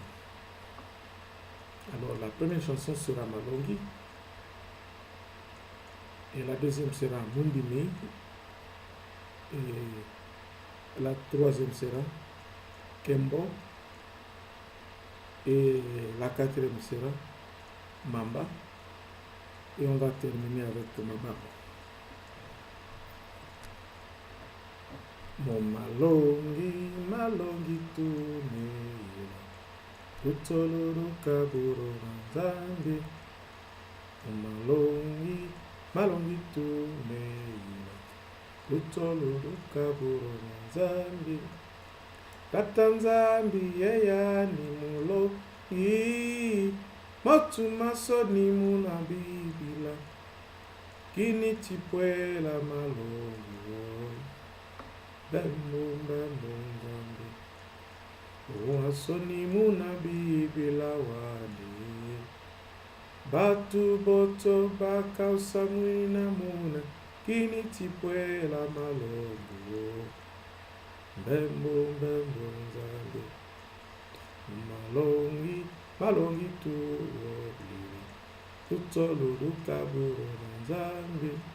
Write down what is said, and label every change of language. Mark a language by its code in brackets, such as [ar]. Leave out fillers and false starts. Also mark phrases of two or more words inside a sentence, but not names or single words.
[fr] Alors la première chanson sera Malongi et la deuxième sera Mundimi et la troisième sera Kembo et la quatrième sera Mamba et on va terminer avec Mamba. [kg] Mon malongi tune utoloro kaburo nzambe malongi malongi tu meila lutolo lukaburo na Nzambi tata Nzambi yeya ni mulongi motu masoni muna bibila kini tipwela malongi bembo Nzambi masoni muna bibila wadi batu boto baka usamwina muna kini tipwela malongo bembo Nzambi malongi tu wobili tutolo lukaburo na Nzambi